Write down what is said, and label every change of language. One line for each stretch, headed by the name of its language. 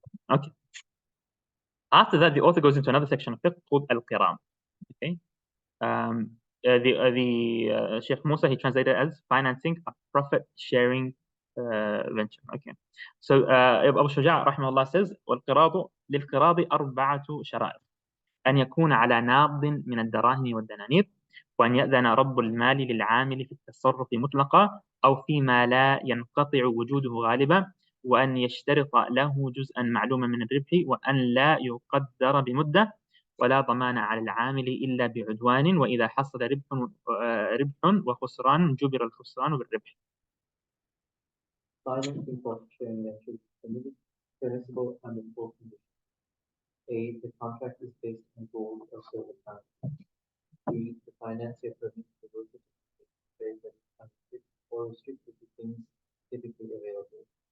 English: Okay. After that, the author goes into another section of fiqh called al-qiram. Okay. The Sheikh Musa, he translated as financing a profit-sharing venture. Okay. So Abu Shuja rahimahullah says,
Arabic: والقراض للقراض 4 شرائط. أن يكون على ناض من الدراهم والدنانير، وأن يأذن رب المال للعامل في التصرف مطلقا أو فيما لا ينقطع وجوده غالبا، وأن يشترط له جزءا معلوما من الربح، وأن لا يقدر بمدة، ولا ضمان على العامل إلا بعدوان، وإذا حصل ربح وخسران جبر الخسران بالربح.
English: Financing profit sharing ventures is permissible under 4 conditions. A, the contract is based on gold or silver currency. B, the financier permits the worker to trade that is unrestricted or restricted to things typically available.